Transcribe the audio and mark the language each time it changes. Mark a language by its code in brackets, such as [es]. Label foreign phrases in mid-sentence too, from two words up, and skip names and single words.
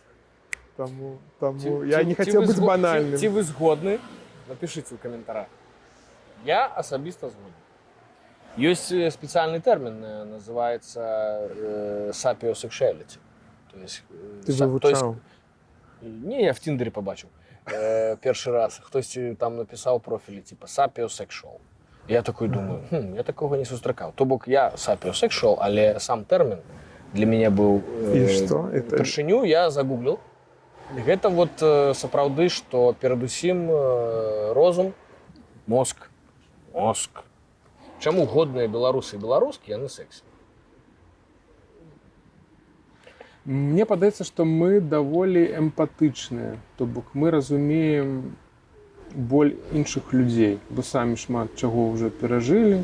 [be] Таму я не хацеў быць банальным. Ці вы згодны? Напішыце ў каментарах. Я асабіста згодны. Ёсць спецыяльны тэрмін, называецца sapiosexuality. Ты вывучаў? [uk] Не, я в Тиндере побачив перший раз. Хтось там написав профілі, типа sapiosexual. Я такой думаю, я такого не зустрікав. [be] То бок я sapiosexual, [uk] але сам термін для мене був першыню, я загуглил. [be] Гэта вот сапраўды, што перадусім розум, мозг. Чаму годныя беларусы і беларускі, яны сексі? Мне падаецца, што мы даволі эмпатычныя, то бок мы разумеем боль іншых людзей, бо самі шмат чаго ўжо перажылі.